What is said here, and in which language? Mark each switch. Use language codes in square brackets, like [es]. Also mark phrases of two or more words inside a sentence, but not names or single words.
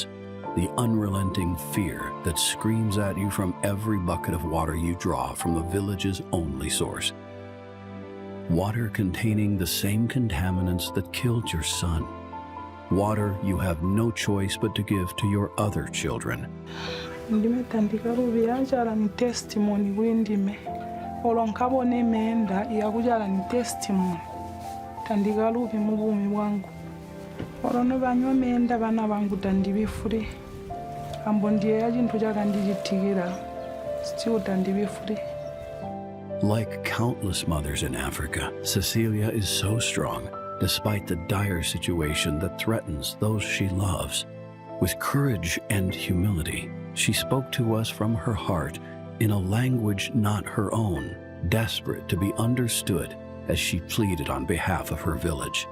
[en] The unrelenting fear that screams at you from every bucket of water you draw from the village's only source. Water containing the same contaminants that killed your son. Water you have no choice but to give to your other children. [bem] Ndimetandika rubiyanjala ni testimony windime olonkabone menda yakujala ni testimony tandika rubi mubumi bwangu olono banywa menda bana bangu tandibifure ambo ndiye yachintu chakandichitikira still tandibifure. [en] Like countless mothers in Africa, Cecilia is so strong despite the dire situation that threatens those she loves. With courage and humility, she spoke to us from her heart in a language not her own, desperate to be understood as she pleaded on behalf of her village.